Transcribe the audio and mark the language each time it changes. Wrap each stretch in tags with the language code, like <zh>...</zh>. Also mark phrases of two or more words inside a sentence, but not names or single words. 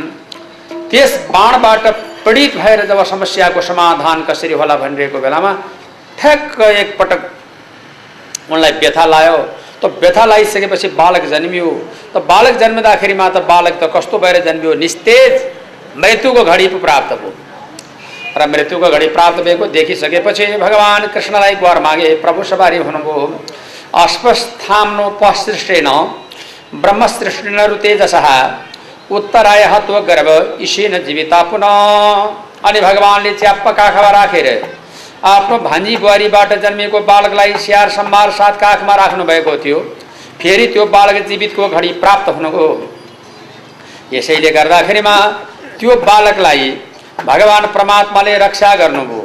<ne>त्यस बाणबाट पीडित भएर जब समस्याको समाधान कसरी होला भनिरहेको बेलामा ठ्याक्क एकपटक उनलाई व्यथा लाग्यो। त व्यथा लागिसकेपछि बालक जन्मियो। त बालक जन्मिँदाखेरिमा त बालक त कस्तो भएर जन्मियो, निस्तेज मृत्युको घडी प्राप्त भयो। र मृत्युको घडी प्राप्त भएको देखिसकेपछि भगवान कृष्णलाई गुहार मागे। प्रभु सवारी हुनुभयो।</ne> <sa>अश्वत्थाम्नो पसृष्टेन ब्रह्मसृष्टिन तेजसः उत्तराय हत्व गर्भ ईशेन जीविता पुनः।</sa> <ne>अनि भगवानले च्याप्प काखमा राखेर आफ्नो भान्जी बुहारीबाट जन्मिएको बालकलाई स्याहार सम्भार साथ काखमा राख्नु भएको थियो। फेरि त्यो बालक जीवितको घडी प्राप्त हुनुको। यसैले गर्दाखेरिमा त्यो बालकलाई भगवान परमात्माले रक्षा गर्नुभयो।</ne>